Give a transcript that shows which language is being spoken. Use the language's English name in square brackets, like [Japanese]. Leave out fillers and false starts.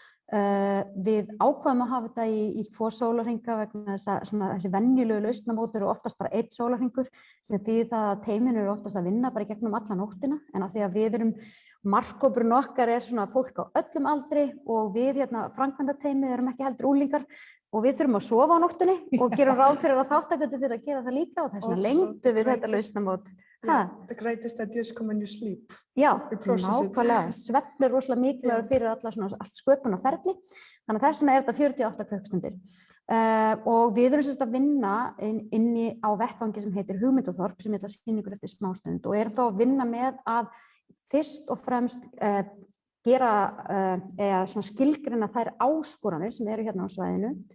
[Icelandic] Við ákváðum að hafa þetta í 2 sólarhringa vegna þess að þessi venjulegu lausnamót eru oftast bara 1 sólarhringur sem þýðir það að teyminu eru oftast að vinna bara í gegnum alla nóttina en af því að við markhópurinn okkar svona fólk á öllum aldri og við framkvæmdateymið erum ekki heldur unglingar og við þurfum að sofa á nóttunni og gerum ráð fyrir að þátttakendur fyrir að gera það líka og þess vegna lengdum við þetta lausnamót. [English] The greatest ideas come when you sleep. [Icelandic] Já, nákvæmlega. Svefn rosalega mikilvægur fyrir allt sköpun og ferli. Þannig að þess vegna þetta 48 klukkustundir. Og við erum að vinna inni á vettvangi sem heitir Hugmyndaþorp sem ég ætla að sýna ykkur eftir smástund og erum þá að vinna með að fyrst og fremst gera eða skilgreina þær áskoranir sem eru hérna á svæðinu